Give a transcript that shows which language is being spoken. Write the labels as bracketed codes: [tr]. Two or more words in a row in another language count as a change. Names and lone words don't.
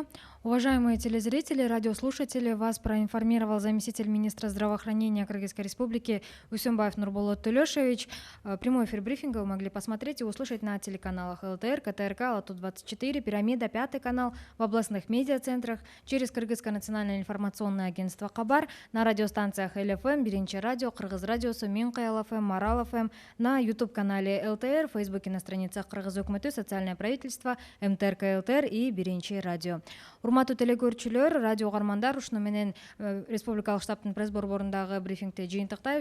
[ru] Уважаемые телезрители, радиослушатели, вас проинформировал заместитель министра здравоохранения Кыргызской Республики Усенбаев Нурболот Төлешевич. Прямой эфир брифинга вы могли посмотреть и услышать на телеканалах ЛТР, КТРК, Лату-24, Пирамида, 5 канал, в областных медиацентрах, через Кыргызское национальное информационное агентство Кабар, на радиостанциях ЛФМ, Биринчи радио, Кыргыз радиосу, Минкай ЛФМ, Марал ФМ, на YouTube-канале ЛТР, в Фейсбуке на страницах Кыргыз өкмөтү, социальное правительство, МТРК ЛТР и Биринчи радио. [ky] Урматтуу телекөрүүчүлөр, радио угармандар, ушуну менен Республикалык штабтын пресс борборундагы брифингти жыйынтыктайбыз.